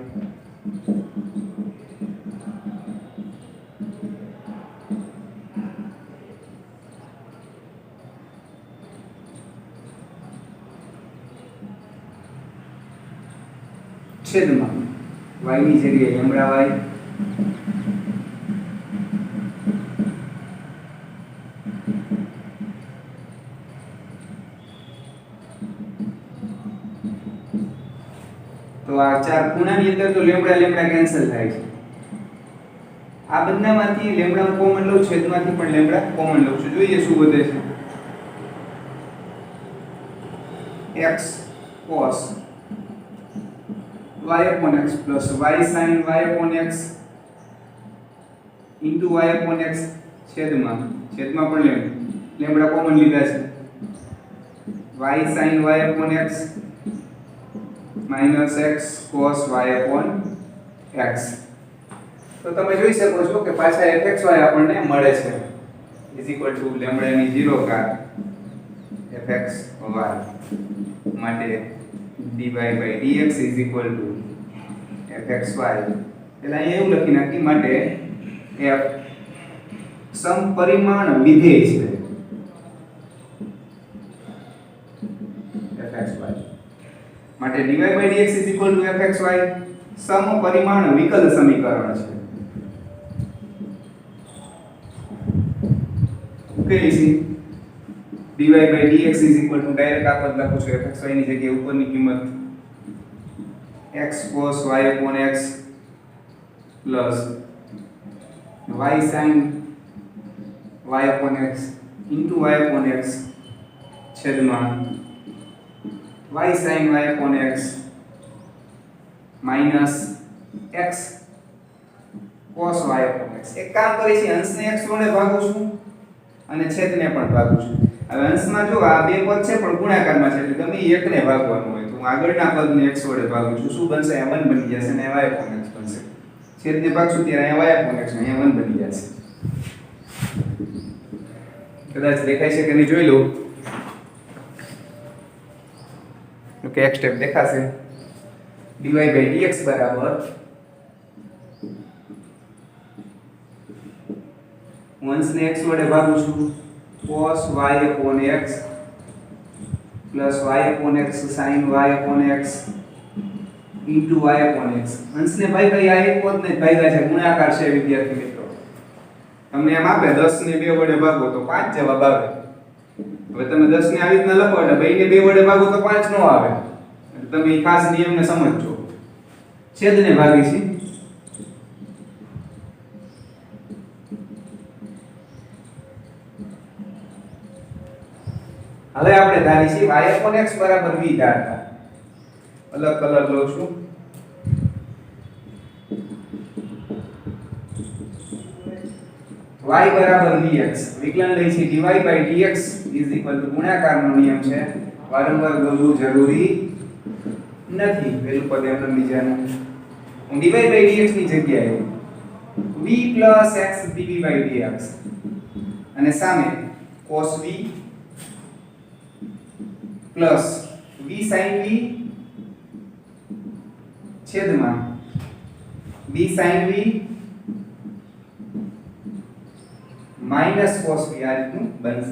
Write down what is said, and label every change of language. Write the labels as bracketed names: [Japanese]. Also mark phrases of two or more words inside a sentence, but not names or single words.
[Gujarati] છેદમાં y ની જગ્યાએ લેમ્બડા y તો આ ચાર ખૂણાની અંદર તો લેમ્બડા લેમ્બડા કેન્સલ થાય છે આ બંનેમાંથી લેમ્બડા કોમન લઉં છેદમાંથી પણ લેમ્બડા કોમન લઉં છું જોઈએ શું વધે [English] છે x cos y upon x plus y sin y upon x into y upon x [Gujarati] છેદમાં પણ લેમ્બડા કોમન લીધા છે [English] y sin y upon x minus x cos y upon x [Gujarati] તો તમે જોઈ શકો છો કે પાછા fxy આપણને મળે છે [English] is equal to [Gujarati] લેમ્બડા ની 0 ઘાત fxy માટે [English] dy by dx is equal to [Gujarati] fxy એટલે અહીંયા એવું લખી નાખી માટે f સમપરિમાણ વિધેય છે fxy માટે [English] dy by dx is equal to [Gujarati] fxy સમપરિમાણ વિકલ સમીકરણ છે મૂકેલી છે [English] dy by dx is equal to [Gujarati] ડાયરેક્ટ આ પદ લખું છું [English] fxy [Gujarati] ની જગ્યાએ ઉપરની કિંમત [English] x cos y upon x plus y sin y upon x into y upon x છેદમાં y sin y upon x minus x cos y upon x. [Gujarati] એક કામ કરી છે અંશને x વડે ભાગું છું અને છેદને પણ ભાગું છું. હવે અંશમાં જો આ બે પદ છે પણ ગુણાકારમાં છે એટલે ગમે એકને ભાગવાનું હોય તો હું આગળના પદને x વડે ભાગું છું. શું બનશે? આ 1 બની જશે અને [English] y upon x [Gujarati] બનશે. છેદને ભાગશું ત્યારે અહીંયા [English] y upon x [Gujarati] ને અહીંયા 1 બની જશે. કદાચ દેખાય છે કે નહીં જોઈ લો. ઓકે, એક સ્ટેપ દેખાશે. [English] dy by dx [Gujarati] બરાબર હું અંશને x વડે ભાગું છું [English] cos y upon x plus y upon x sin y upon x into y upon x. [Gujarati] અંશને ભાઈ આ એક પદને જ ભાગ્યા છે, ગુણાકાર છે વિદ્યાર્થી મિત્રો. તમને એમ આપે 10 ને 2 વડે ભાગો તો 5 જવાબ આવે. હવે તમે 10 ને આવી રીતના લખો એટલે 2 ને 2 વડે ભાગો તો 5 નો આવે. એટલે તમે ખાસ નિયમને સમજજો. છેદને ભાગી છે હવે આપણે ધારી છે [English] y upon x [Gujarati] બરાબર v ધારતા. અલગ કલર લઉં છું. y બરાબર vx વિકલન લઈ છે [English] dy by dx is equal to [Gujarati] ગુણાકારનો નિયમ છે. વારંવાર દોરવું જરૂરી નથી. પેલું પદ એમને બીજાનું હું [English] dy by dx [Gujarati] ની જગ્યાએ [English] v plus x dv by dx [Gujarati] અને સામે [English] cos v plus v sin v છેદમાં v sin v minus cos v [Gujarati] આ રીતનું બનશે.